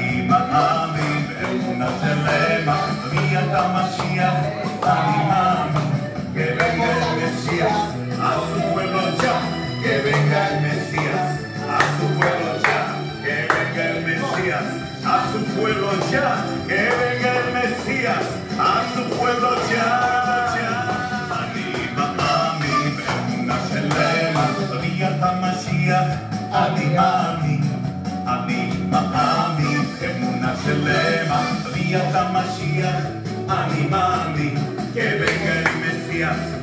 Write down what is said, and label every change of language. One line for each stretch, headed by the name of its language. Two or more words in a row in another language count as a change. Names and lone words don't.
Hebrew: מאמין באמונה שלמה, ביאת המשיח, אני מאמין,
Spanish: que venga el Mesías, a su pueblo ya, que venga el Mesías, a su pueblo ya, que venga el Mesías, a su pueblo ya, que venga el Mesías, a su pueblo ya,
Hebrew: אני מאמין באמונה שלמה, ביאת המשיח, אני מאמין, אני מאמין, אמונה שלמה, ביאת המשיח, אני מאמין,
Spanish: que venga el Mesías.